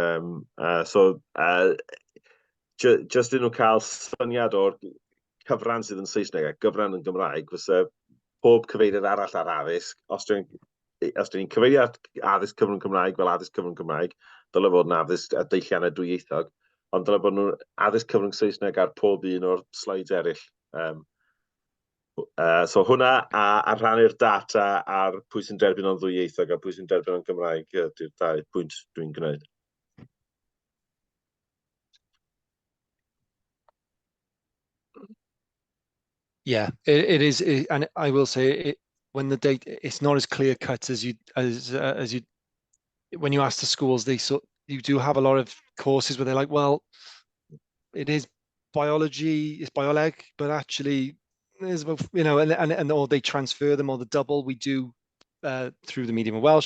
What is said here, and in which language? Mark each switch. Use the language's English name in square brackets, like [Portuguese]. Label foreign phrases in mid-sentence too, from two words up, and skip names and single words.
[Welsh] Just i nhw cael syniad o'r cyfran sydd yn Saesneg a gyfran yn Gymraeg, fysa pob cyfeiriad arall ar addysg, os dyn ni'n cyfeirio addysg cyfrwng Cymraeg fel addysg cyfrwng Cymraeg, dylai fod yn addysg a deilliannau dwyieithog, ond dylai bod nhw'n addysg cyfrwng Saesneg ar pob un o'r slides eraill. So hwnna a rhannu'r data ar pwy sy'n derbyn o'n ddwyieithog a pwy sy'n derbyn o'n Gymraeg ydy'r dau pwynt dwi'n gwneud. [English] Yeah, it is, and I will say when the data, it's not as clear cut as you when you ask the schools, you do have a lot of courses where they're like, well, it is biology, it's bioleg, but actually there's, and or they transfer them, or the double we do through the medium of Welsh.